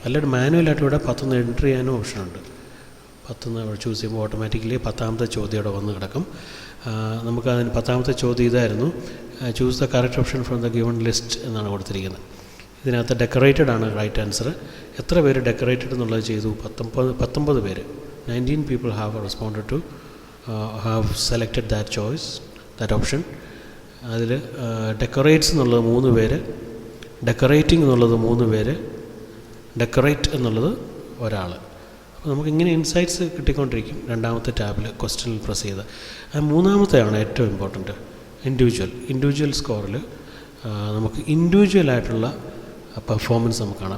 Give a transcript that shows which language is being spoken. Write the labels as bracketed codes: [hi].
[ml] അല്ലെങ്കിൽ മാനുവലായിട്ട് ഇവിടെ 10 എൻട്രി ചെയ്യാനും ഓപ്ഷനുണ്ട്. 10 ചൂസ് ചെയ്യുമ്പോൾ ഓട്ടോമാറ്റിക്കലി 10ാമത്തെ ചോദ്യം ഇവിടെ വന്ന് കിടക്കും. നമുക്ക് അതിന് 10ാമത്തെ ചോദ്യം ഇതായിരുന്നു, [en] choose the correct option from the given list [ml] എന്നാണ് കൊടുത്തിരിക്കുന്നത്. ഇതിനകത്ത് ഡെക്കറേറ്റഡ് ആണ് റൈറ്റ് ആൻസർ. എത്ര പേര് ഡെക്കറേറ്റഡ് എന്നുള്ളത് ചെയ്തു? 19 പേര്. [en] 19 people have responded to have selected that choice, that option. [ml] അതിൽ ഡെക്കറേറ്റ്സ് എന്നുള്ളത് 3 പേര്, ഡെക്കറേറ്റിംഗ് എന്നുള്ളത് 3 പേര്, ഡെക്കറേറ്റ് എന്നുള്ളത് ഒരാൾ. അപ്പോൾ നമുക്കിങ്ങനെ ഇൻസൈറ്റ്സ് കിട്ടിക്കൊണ്ടിരിക്കും രണ്ടാമത്തെ ടാബിൽ ക്വസ്റ്റ്യനിൽ പ്രസ് ചെയ്ത്. മൂന്നാമത്തെയാണ് ഏറ്റവും ഇമ്പോർട്ടൻറ്റ്, ഇൻഡിവിജ്വൽ സ്കോറിൽ നമുക്ക് ഇൻഡിവിജ്വലായിട്ടുള്ള പെർഫോമൻസ് നമുക്ക് കാണാം.